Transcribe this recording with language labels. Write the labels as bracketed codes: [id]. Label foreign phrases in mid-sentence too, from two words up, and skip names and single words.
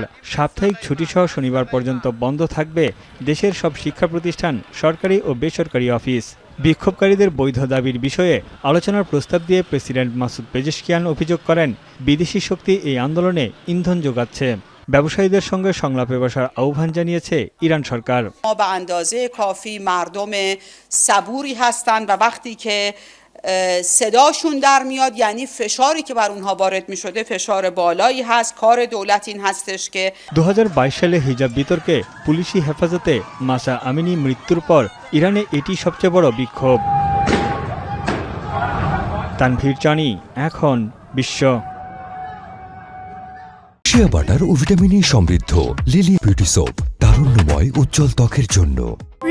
[bn] সাপ্তাহিক ছুটিসহ শনিবার পর্যন্ত বন্ধ থাকবে দেশের সব শিক্ষা প্রতিষ্ঠান, সরকারি ও বেসরকারি অফিস। বিক্ষোভকারীদের বৈধ দাবির বিষয়ে আলোচনার প্রস্তাব দিয়ে প্রেসিডেন্ট মাসুদ পেজেশকিয়ান অভিযোগ করেন, বিদেশি শক্তি এই আন্দোলনে ইন্ধন যোগাচ্ছে। ব্যবসায়ীদের সঙ্গে সংলাপে বসার আহ্বান জানিয়েছে ইরান সরকার। [fa] صداشون در میاد یعنی فشاری که بر اونها وارد میشده فشار بالایی هست. کار دولت این هستش که [bn] 2022 সালে হিজাব বিতর্কে পুলিশি হেফাজতে মাসা আমিনি মৃত্যুর পর ইরানে এটি সবচেয়ে বড় বিক্ষোভ। তানভীর চানি, এখন বিশ্ব। শিয়া বাটার ও ভিটামিন ই সমৃদ্ধ লিলি বিউটি সোপ, তারুণ্যময় উজ্জ্বল ত্বকের জন্য।